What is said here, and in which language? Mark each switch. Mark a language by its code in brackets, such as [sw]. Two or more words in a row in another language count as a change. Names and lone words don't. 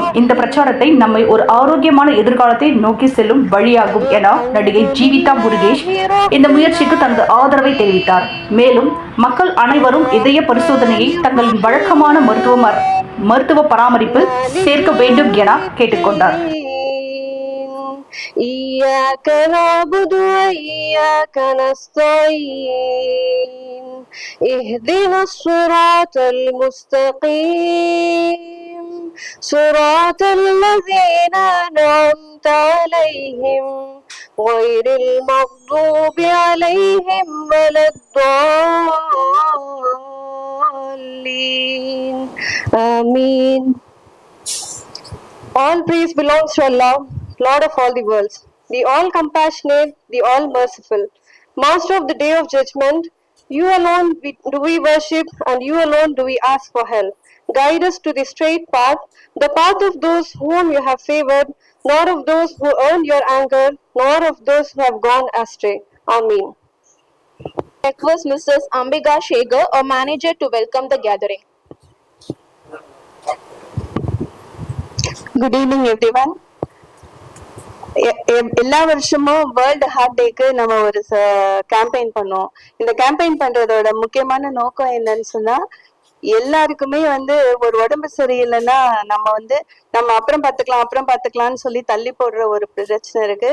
[ta] இந்த பிரச்சாரத்தை நம்மை ஒரு ஆரோக்கியமான எதிர்காலத்தை நோக்கி செல்லும் வழியாகும் என நடிகை ஜீவிதா முருகேஷ் இந்த முயற்சிக்கு தனது ஆதரவை தெரிவித்தார். மேலும் மக்கள் அனைவரும் இதய பரிசோதனையை தங்களின் வழக்கமான மருத்துவ பராமரிப்பில் சேர்க்க வேண்டும் என கேட்டுக்கொண்டார். [ar] صراط الذين أنعمت عليهم غير المغضوب عليهم ولا الضالين. [en] Amen. All praise belongs to Allah, Lord of all the worlds, the all compassionate, the all merciful, Master of the day of judgment. You alone do we worship, and you alone do we ask for help. Guide us to the straight path, the path of those whom you have favored, nor of those who earned your anger, nor of those who have gone astray. Amen. Request Mrs. Ambika Shegar, our manager, to welcome the gathering. Good evening, everyone. [ta] எல்லா வருஷமும் வேர்ல்டு ஹார்ட் டேக்கு நம்ம ஒரு கேம்பெயின் பண்ணுவோம். இந்த கேம்பெயின் பண்றதோட முக்கியமான நோக்கம் என்னன்னு சொன்னா, எல்லாருக்குமே ஒரு உடம்பு சரியில்லைன்னா நம்ம அப்புறம் பார்த்துக்கலாம்னு சொல்லி தள்ளி போடுற ஒரு பிரச்சனை இருக்கு.